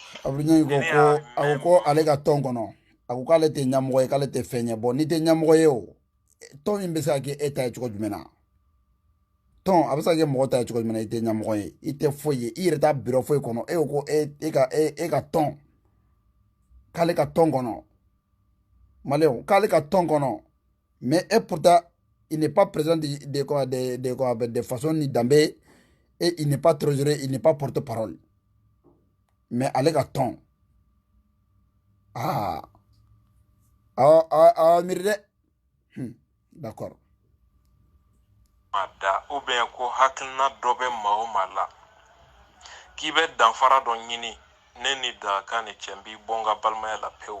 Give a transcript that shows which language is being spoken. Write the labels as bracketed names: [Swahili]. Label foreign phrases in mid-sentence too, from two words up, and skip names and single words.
[Bambara] Abdou Niangi ko a ko ale ka tɔn kɔnɔ a ko k'ale tɛ ɲɛmɔgɔ ye k'ale tɛ fɛn ye bon n'i tɛ ɲɛmɔgɔ ye o tɔn in bɛ se ka kɛ e ta ye cogo jumɛn na tɔn a bɛ se ka kɛ mɔgɔ ta ye cogo jumɛn na i tɛ ɲɛmɔgɔ ye i tɛ foyi ye i yɛrɛ t'a bureau foyi kɔnɔ e ko e ka tɔn k'ale ka tɔn kɔnɔ maliyɛnw k'ale ka tɔn kɔnɔ [French] mais et pourtant il n'est pas président de façon ni danbe et il n'est pas trésorier il n'est pas porte-parole [Bambara] mais ale ka tɔn miiri dɛ d'accord da [French] ou bien [Bambara] ko hakilina dɔ bɛ maa o maa la k'i bɛ danfara dɔ ɲini ne ni dakan ni cɛ n b'i bɔ n ka balimaya la pewu